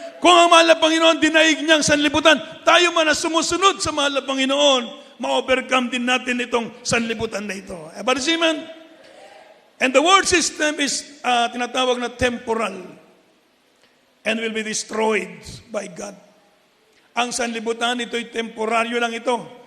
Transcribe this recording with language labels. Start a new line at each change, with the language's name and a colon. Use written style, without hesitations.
Filipino: Kung ang mahal na Panginoon, dinaig niya ang sanlibutan, tayo man na sumusunod sa mahal na Panginoon, ma-overcome din natin itong sanlibutan na ito. Amen.
English: And the world system is
Filipino: tinatawag na
English: temporal and will be destroyed by God.
Filipino: Ang sanlibutan, ito'y temporaryo lang ito.